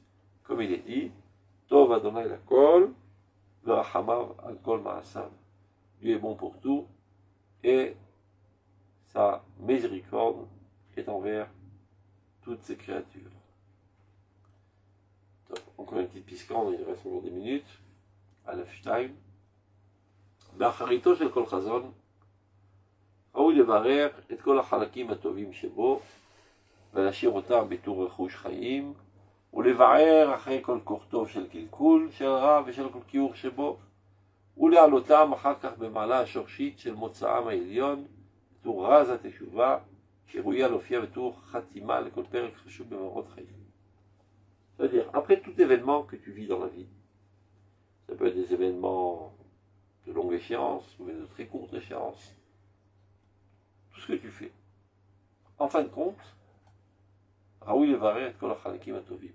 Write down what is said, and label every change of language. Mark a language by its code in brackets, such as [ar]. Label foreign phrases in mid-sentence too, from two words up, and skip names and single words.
[fr] Comme il est dit, [he] טוב ה' לכל ורחמיו על כל מעשיו. [fr] Dieu est bon pour tout, et sa miséricorde est envers toutes ses créatures. Donc, encore une petite piscande, il reste encore des minutes. À la Shtaim. [he] באחריתו של כל חזון, ראוי לברר את כל החלקים הטובים שבו, ולהשאיר אותם בתור רכוש חיים, ולבער אחרי כל כוח טוב של קלקול, של רע ושל כל כיעור שבו, ולהעלותם אחר כך במעלה השורשית של מוצאם העליון, בתור רז התשובה, שראויה להופיע בתור חתימה לכל פרק חשוב במאורות חיים. [fr] C'est-à-dire, après tout événement que tu vis dans la vie, ça peut être des événements de longue échéance ou de très courte échéance, tout ce que tu fais, en fin de compte, [he] ראוי לברר את כל החלקים הטובים.